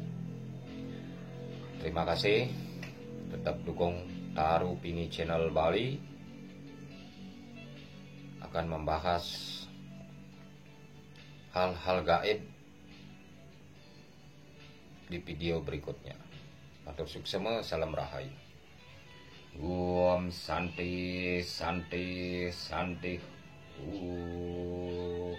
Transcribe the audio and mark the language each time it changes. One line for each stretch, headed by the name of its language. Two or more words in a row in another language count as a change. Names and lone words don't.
Indonesian: Terima kasih. Tetap dukung Taru Pini Channel Bali. Akan membahas hal-hal gaib di video berikutnya.
Balinese: Matur suksema, salam rahayu. Om Santi Santi Santi.